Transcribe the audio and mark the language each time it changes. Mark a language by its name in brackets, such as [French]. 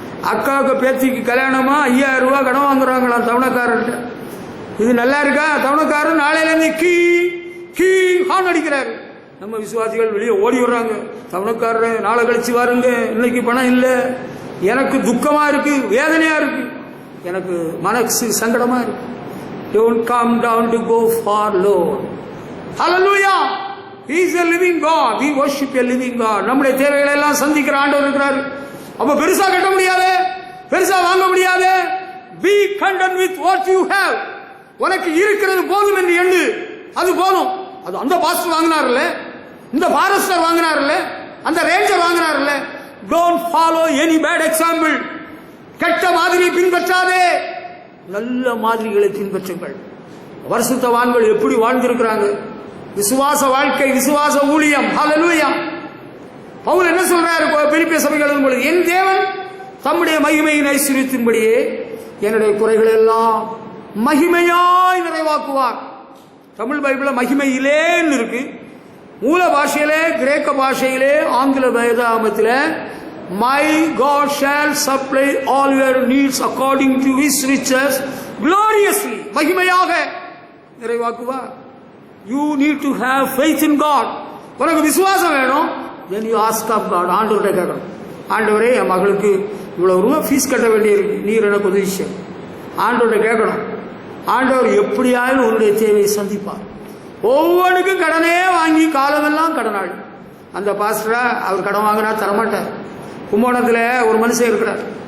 [Tamil] அக்காவுக்கு பேத்திக்கு கல்யாணமா 5000 ரூபாய் கடன் வாங்குறாங்களாம் தவணைக்காரர்கிட்ட. இது நல்லா இருக்கா? தவணைக்காரர் நாளையிலேருந்து கீ கீ ஹார்ன் அடிக்கிறாரு. நம்ம விசுவாசிகள் வெளியே ஓடி வர்றாங்க. தவணைக்காரர் நாளை கழிச்சு வாருங்க, இன்னைக்கு பணம் இல்லை. எனக்கு துக்கமா இருக்கு, வேதனையா இருக்கு, எனக்கு மனசு சங்கடமா இருக்கு. [English] Don't come down to go far, Lord. Hallelujah. He is a living God. We worship a living God. [Tamil] நம்முடைய தேவைகளை எல்லாம் சந்திக்கிற ஆண்டவர் இருக்கிறார். அப்ப பெருசா கட்ட முடியாது, பெருசா வாங்க முடியாது. [English] Be content with what you have. [Tamil] உனக்கு இருக்கிறது போதும் என்று எண்ணு. அது போதும். அது அந்த பாஸ்டர் வாங்கினார்ல, இந்த ஃபாரஸ்டர் வாங்கினார்ல, அந்த ranger வாங்கினார்ல. [English] Don't follow any bad example. [Tamil] கெட்ட மாதிரியை பின்பற்றாதே, நல்ல மாதிரிகளை பின்பற்றுங்கள். பரிசுத்தவான்கள் எப்படி வாழ்ந்திருக்கிறாங்க? விசுவாச வாழ்க்கை, விசுவாச ஊழியம். ஹல்லேலூயா. பவுல் என்ன சொல்றாரு பிலிப்பிய சபைகள் எழுதும்போது, என் தேவன் தம்முடைய மகிமையின் ஐஸ்வரியத்தின்படியே என்னுடைய குறைகள் எல்லாம் மகிமையாய் நிறைவாக்குவார். தமிழ் பைபிள்ல மகிமையிலேன்னு இருக்கு. மூல பாஷையிலே, கிரேக்க பாஷையிலே, ஆங்கில வேதாகமத்தில் [English] my God shall supply all your needs according to his riches gloriously, [Tamil] மகிமையாக நிறைவாக்குவார். [English] You need to have faith in God. [Tamil] உனக்கு விசுவாசம் வேணும். [English] then you ask of God. [Tamil] ஆண்டவர்கிட்ட கேட்கணும், ஆண்டவரே என் மகளுக்கு இவ்வளவு ரூபா ஃபீஸ் கட்ட வேண்டியிருக்கு, நீர் எனக்கு உதவி செய்ய. ஆண்டவர்கிட்ட கேட்கணும். ஆண்டவர் எப்படியாலும் உன்னுடைய தேவையை சந்திப்பார். ஒவ்வொன்றுக்கும் கடனே வாங்கி காலமெல்லாம் கடனாளி. அந்த பாஸ்டரா அவர் கடன் வாங்கினா தரமாட்டார். கும்போணத்தில் ஒரு மனுஷன் இருக்கிறார்.